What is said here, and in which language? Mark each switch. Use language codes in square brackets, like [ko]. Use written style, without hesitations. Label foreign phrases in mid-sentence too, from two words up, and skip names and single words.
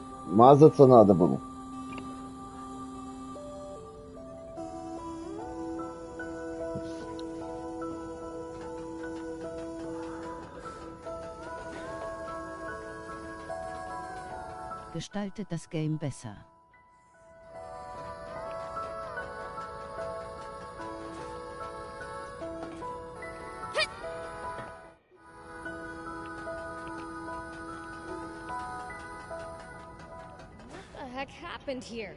[ru] Мазаться надо было. [de] Gestaltet das Game besser. [en] What the heck happened here?